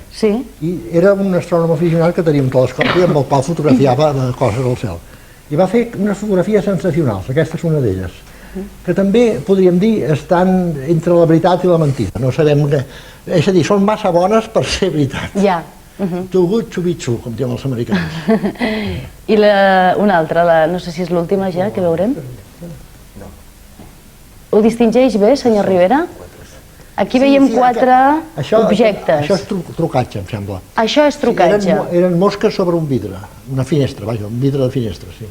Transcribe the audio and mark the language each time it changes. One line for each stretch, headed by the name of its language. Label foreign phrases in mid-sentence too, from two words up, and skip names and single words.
Catalan: I era un astrònom aficionat que tenia un telescopi amb el qual fotografiava coses al cel. I va fer unes fotografies sensacionals, aquesta és una d'elles, que també, podríem dir, estan entre la veritat i la mentida. No sabem què... És a dir, són massa bones per ser veritat.
English: Too good to be true,
Catalan: com diuen els americans. I una altra, no sé si és l'última ja, que veurem. Ho distingeix bé, senyor Rivera? Aquí veiem 4 objectes. Això és trucatge, em sembla. Això és trucatge. Eren mosques sobre un vidre, una finestra, vaja, un vidre de finestra, sí.